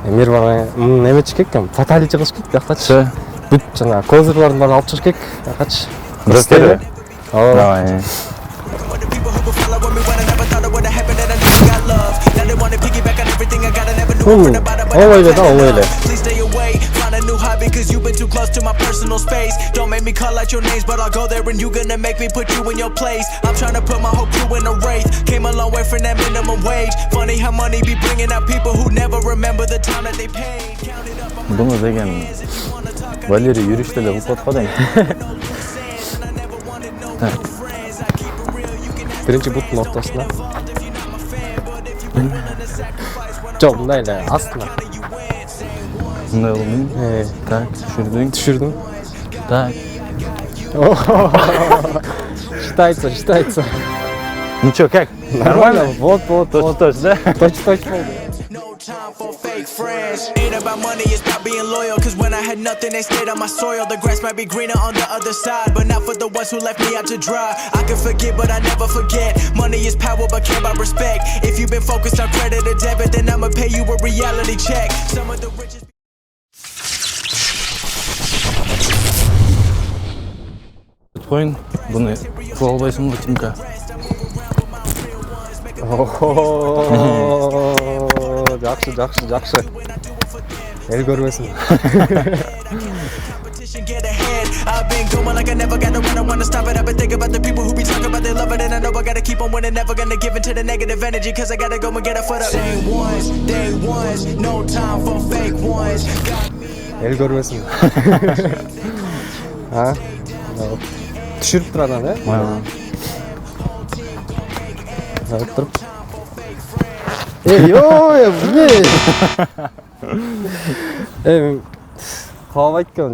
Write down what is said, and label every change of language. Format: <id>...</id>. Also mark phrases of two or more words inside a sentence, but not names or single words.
<ky>Эмир бара неме чыгып экен, фаталити кылыш керек бияктачы.</ky> <ru>Все.</ru> <ky>Бүт жана козырлардын баарын алып чыгыш керек. Биякачы.</ky> <ru>Быстрее.</ru> <ky>Ооба.</ky> <ru>Давай. Ой да, ой.</ru> <en>Please stay away, find a new hobby cause you've been too close to my personal space. Don't make me call out your names, but I'll go there and you gonna make me put you in your place. I'm trying to put my whole crew in a wraith. Came a long way from that minimum wage. Funny how money be bringing out people who never remember the time that they paid. Count it up, I'm</en> <ky>Bunu деген Валерий юриштеле кылып аткан эми. Биринчи буттун ортосуна. Жок, мындай эле астына. Мындай болду.</ky> <ru>Так,</ru> <ky>Түшүрдүң.</ky> <ru>Так. Считается. Ничего, как? Нормально? Вот. Точно, да?</ru> <ky>Точно болду.</ky> <en>no time for fake friends. Ain't about money, it's about being loyal. Cause when I had nothing, they stayed on my soil. The grass might be greener on the other side, but not for the ones who left me out to dry. I can forget, but I never forget. Money is power, but care about respect. If you've been focused on credit or debit, then I'ma pay you a reality check. Some of the richest.</en> <ky>Коюн, буну кыла албайсыңбы, Тимка? Жакшы. Эл көрбөсүн.</ky> <en>Competition, get ahead. I've been going like I never gotta run. I wanna stop it. I've been thinking about the people who be talking about they love it, and I know I gotta keep on winning. Never gonna give into the negative energy, cause I gotta go and get it for the same ones, day ones. No time for fake ones.</en> <ky>Эл көрбөсүн. А? Түшүрүп тур анан, туруп. Каалбайт экен.</ky>